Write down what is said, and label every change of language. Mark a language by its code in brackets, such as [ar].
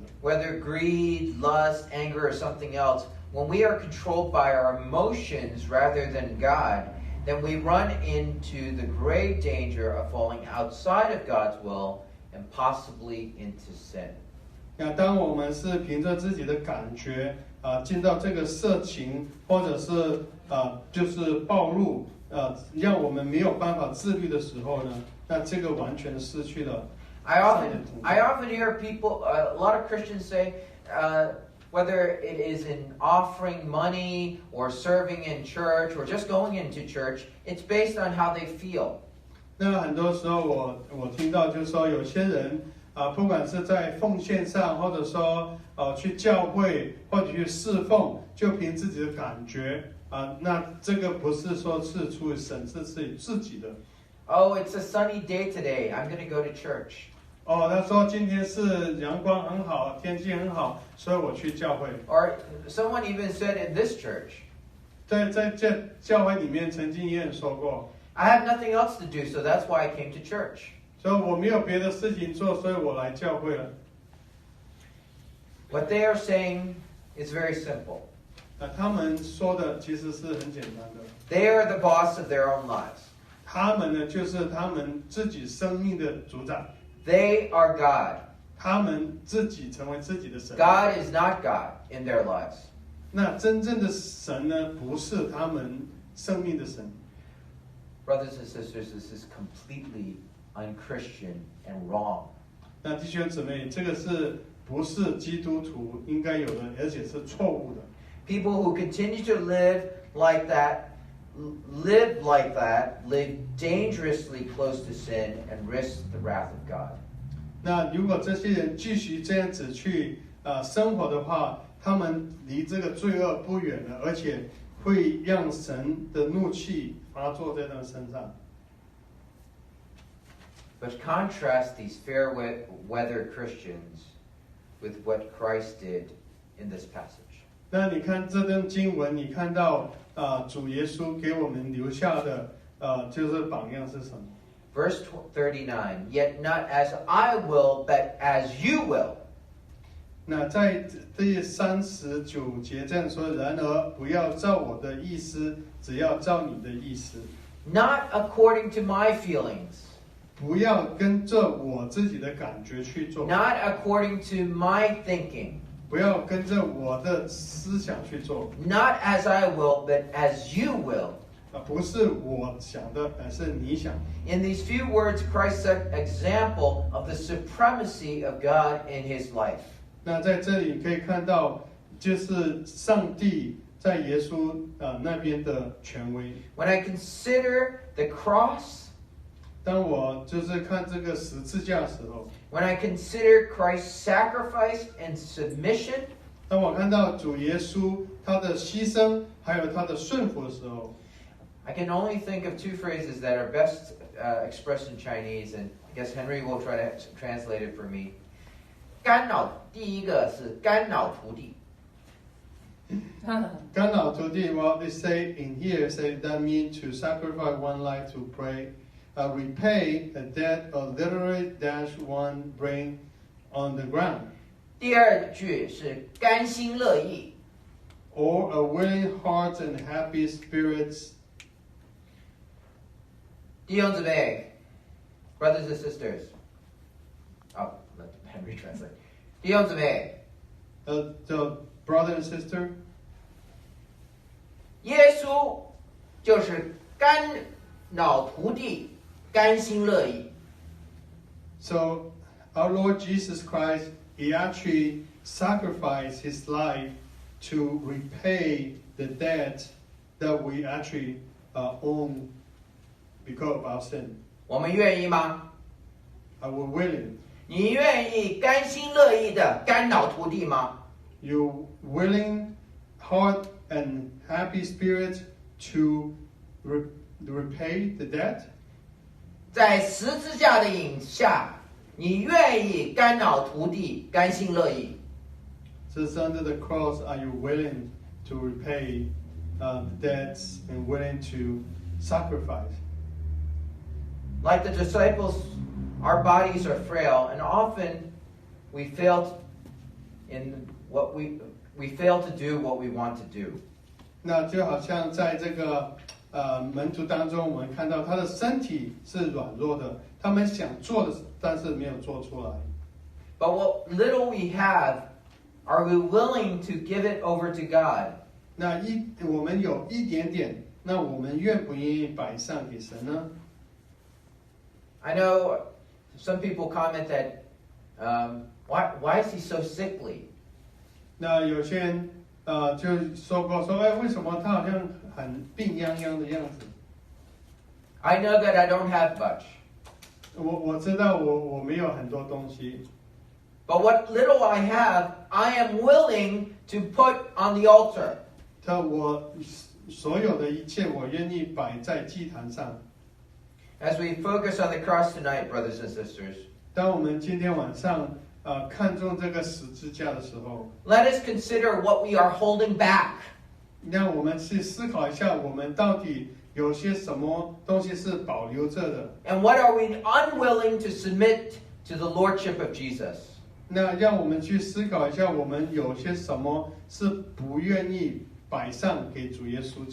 [en] whether greed, lust, anger, or something else, when we are controlled by our emotions rather than God, then we run into the grave danger of falling outside of God's will and possibly into sin. [zh] 那当我们是凭着自己的感觉进到这个色情，或者是就是暴露让我们没有办法自律的时候呢，那这个完全的失去了。 [en] I often hear people, a lot of Christians say, whether it is in offering money or serving in church or just going into church, it's based on how they feel. [zh] 那很多时候我听到就是说有些人不管是在奉献上，或者说去教会或者去侍奉，就凭自己的感觉那这个不是说是出于神，是自己的。 [en] Oh, it's a sunny day today. I'm going to go to church. [zh] 他说今天是阳光很好，天气很好，所以我去教会。 [en] Or someone even said in this church, [zh] 在教会里面曾经也说过 [en] I have nothing else to do, so that's why I came to church. [zh] 所以我没有别的事情做，所以我来教会了。 [en] What they are saying is very simple. [zh] 他们说的其实是很简单的。 [en] They are the boss of their own lives. [zh] 他们呢，就是他们自己生命的主宰。 [en] They are God. [zh] 他们自己成为自己的神。 [en] God is not God in their lives. [zh] 那真正的神呢，不是他们生命的神。 [en] Brothers and sisters, this is completely unchristian and wrong. [zh] 那弟兄姊妹，这个是不是基督徒应该有的，而且是错误的。 [en] People who continue to live like that, live dangerously close to sin and risk the wrath of God. [zh] 那如果这些人继续这样子去生活的话，他们离这个罪恶不远了，而且会让神的怒气发作在他们身上。 [en] But contrast these fair weather Christians with what Christ did in this passage. [zh] 那你看这段经文，你看到主耶稣给我们留下的就是榜样是什么？ [en] Verse 39, yet not as I will, but as you will. [zh] 那在第39节这样说，然而不要照我的意思，只要照你的意思。 [en] Not according to my feelings. [zh] 不要跟着我自己的感觉去做。 [en] Not according to my thinking. [zh] 不要跟着我的思想去做。 [en] Not as I will, but as you will. [zh] 不是我想的，而是你想。 [en] In these few words, Christ set example of the supremacy of God in his life. [zh] 那在这里可以看到，就是上帝在耶稣那边的权威。 [en] When I consider the cross, [zh] 当我就是看这个十字架的时候 [en] when I consider Christ's sacrifice and submission, [zh] 当我看到主耶稣他的牺牲，还有他的顺服的时候 [en] I can only think of two phrases that are best expressed in Chinese, and I guess Henry will try to translate it for me. [zh] 干扰，第一个是干扰徒弟。干扰徒弟 [en] what they say in here say that mean to sacrifice one life to pray, repay a debt or literally dash one brain on the ground. [zh] 第二句是甘心乐意。 [en] Or a willing heart and happy spirits. [zh] 弟兄姊妹 [en] brothers and sisters. Oh, let Henry translate. [zh] 弟兄姊妹 [en] The brother and sister. [zh] 耶稣就是干扰徒弟，甘心乐意。 [en] So our Lord Jesus Christ, he actually sacrificed his life to repay the debt that we actually own because of our sin. [zh] 我们愿意吗？ [en] Are we willing? [zh] 你愿意甘心乐意的干扰徒弟吗？ [en] You willing, heart and happy spirit to repay the debt? [zh] 在十字架的影下，你愿意干扰徒弟，甘心乐意？ [en] Just under the cross, are you willing to repay the debts and willing to sacrifice? Like the disciples, our bodies are frail, and often we fail in what we fail to do what we want to do. [zh] 那就好像在这个门徒当中，我们看到他的身体是软弱的，他们想做的，但是没有做出来。 [en] But what little we have, are we willing to give it over to God? [zh] 那我们有一点点，那我们愿不愿意摆上给神呢？ [en] I know some people comment that, why is he so sickly? [zh] 那有些人就说过说，哎，为什么他好像很病殃殃的样子？ [en] I know that I don't have much. [zh] 我知道我没有很多东西， [en] But what little I have, I am willing to put on the altar. [zh] 我所有的一切，我愿意摆在祭坛上。 [en] As we focus on the cross tonight, brothers and sisters, [zh] 当我们今天晚上看重这个十字架的时候， [en] let us consider what we are holding back. [zh] 让我们去思考一下，我们到底有些什么东西是保留着的。 [en] And what are we unwilling to submit to the lordship of Jesus? [zh] 那让我们去思考一下，我们有些什么是不愿意摆上给主耶稣基